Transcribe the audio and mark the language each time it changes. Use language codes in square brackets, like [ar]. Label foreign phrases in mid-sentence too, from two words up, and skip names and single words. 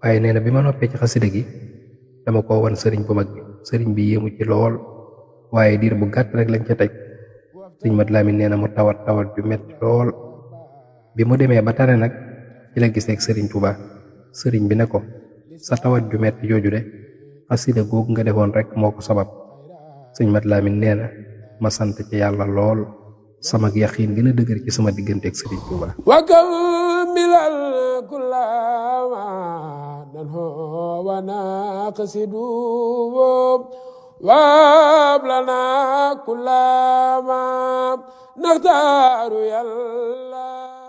[wo] waaye nee na bi ma noppee ci xasida gi dama ko wan sëriñ bu mag bi sëriñ bi yéemu ci lool waaye diir bu gàtt rek lañ ca teg sëñ Mat Lamin nee na mu tawat ju metti lool bi mu demee ba tane nag ci la gisee ak sëriñ Tuuba sëriñ bi ne ko sa tawat ju metti jooju de xasida googu nga defoon rek moo ko sabab sëñ Mat Lamin nee na ma sant ci yàlla lool sama yaqiin gën a dëgër ci sama diggante ak sëriñ Tuuba [ar] وكمل كل ما ننهو ونقصد وهب لنا كل ما نختار يا الله